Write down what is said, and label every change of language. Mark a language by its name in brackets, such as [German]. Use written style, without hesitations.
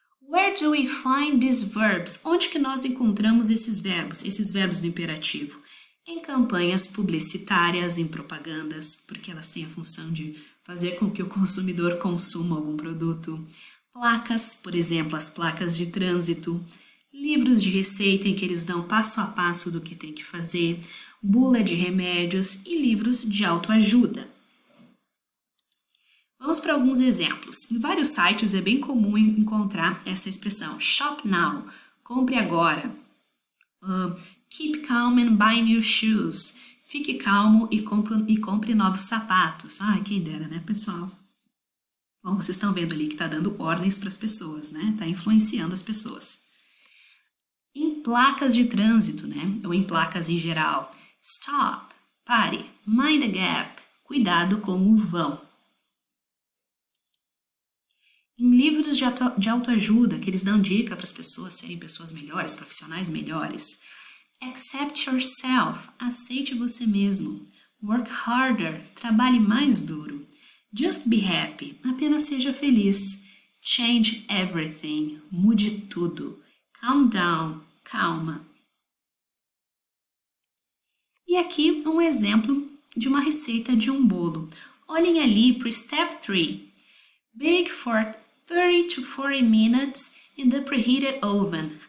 [English] Where do we find these verbs? [Portuguese] Onde que nós encontramos esses verbos do imperativo? Em campanhas publicitárias, em propagandas, porque elas têm a função de fazer com que o consumidor consuma algum produto. Placas, por exemplo, as placas de trânsito. Livros de receita em que eles dão passo a passo do que tem que fazer. Bula de remédios e livros de autoajuda. Vamos para alguns exemplos. Em vários sites é bem comum encontrar essa expressão. [English] Shop now, [Portuguese] compre agora. [English] Keep calm and buy new shoes. [Portuguese] Fique calmo e compre novos sapatos. Ai, quem dera, né, pessoal? Bom, vocês estão vendo ali que está dando ordens para as pessoas, né? Está influenciando as pessoas. Em placas de trânsito, né? Ou em placas em geral. [English] Stop, [Portuguese] pare, [English] mind the gap, [Portuguese] cuidado com o vão. Em livros de autoajuda, que eles dão dica para as pessoas serem pessoas melhores, profissionais melhores. [English] Accept yourself, [Portuguese] aceite você mesmo. [English] Work harder, [Portuguese] trabalhe mais duro. [English] Just be happy, [Portuguese] apenas seja feliz. [English] Change everything, [Portuguese] mude tudo. [English] Calm down, [Portuguese] calma. E aqui um exemplo de uma receita de um bolo. Olhem ali para o Step 3. [English] Bake for 30 to 40 minutes in the preheated oven.